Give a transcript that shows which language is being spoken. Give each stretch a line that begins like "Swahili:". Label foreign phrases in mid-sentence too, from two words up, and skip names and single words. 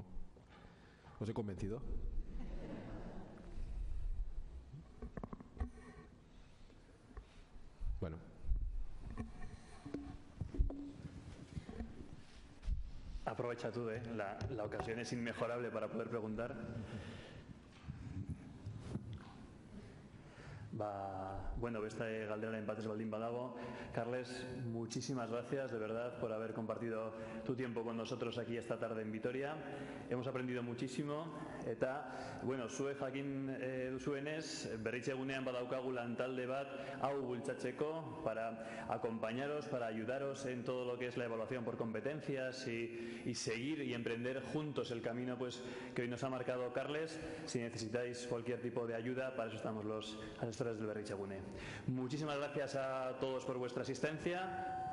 Spanish: ¿Os he convencido? Bueno. Aprovecha tú, la ocasión es inmejorable para poder preguntar.
Basque: Bueno, beste galderaren batez baldin badago.
Spanish: Carles, muchísimas gracias de verdad por haber compartido tu tiempo con nosotros aquí esta tarde en Vitoria. Hemos aprendido muchísimo
Basque: eta, bueno, zuek jakin duzuenez, Berritzegunean badaukagu lantalde bat hau bultzatzeko
Spanish: para acompañaros, para ayudaros en todo lo que es la evaluación por competencias y seguir y emprender juntos el camino pues que hoy nos ha marcado Carles. Si necesitáis cualquier tipo de ayuda, para eso estamos los asesores del Berritzegune. Muchísimas gracias a todos por vuestra asistencia.